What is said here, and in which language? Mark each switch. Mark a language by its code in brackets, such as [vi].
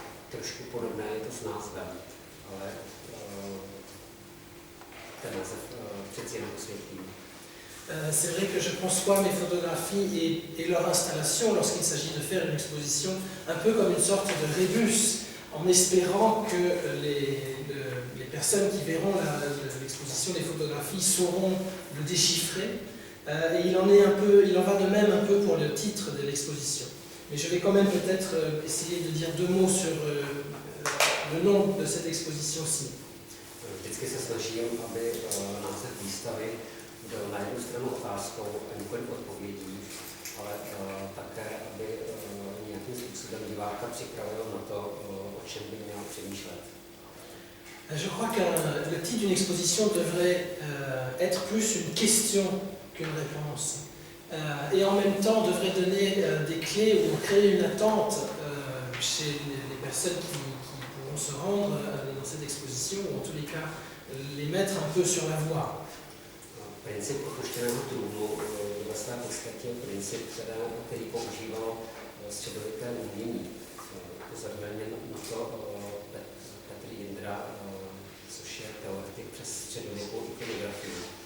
[cs] Trošku podobné je to s názvem, ale ten název přeci jenom osvětlí. [fr] C'est vrai que je conçois mes photographies et leur installation lorsqu'il s'agit de faire une exposition un peu comme une sorte de rébus, en espérant que les personnes qui verront l'exposition, les photographies, sauront le déchiffrer. Et il en va de même un peu pour le titre de l'exposition. Mais je vais quand même peut-être essayer de dire deux mots sur le nom de cette exposition-ci. [cs] Vždycky se snažím, aby název výstavy byl na jednu stranu otázkou a několik odpovědí, ale také, aby nějakým způsobem diváka připravil na to, o čem by měl přemýšlet. [fr] Je crois que le titre d'une exposition devrait être plus une question qu'une réponse. Et en même temps devrait donner des clés ou créer une attente chez les personnes qui pourront vont se rendre dans cette exposition, ou en tous les cas les mettre un peu sur la voie. [cs] Princip opuštěného trůnu ve své podstatě je princip, který používalo středověké umění. Upozorňuje na to Petr Jindra, což je teoretik přes středověkou ikonografii.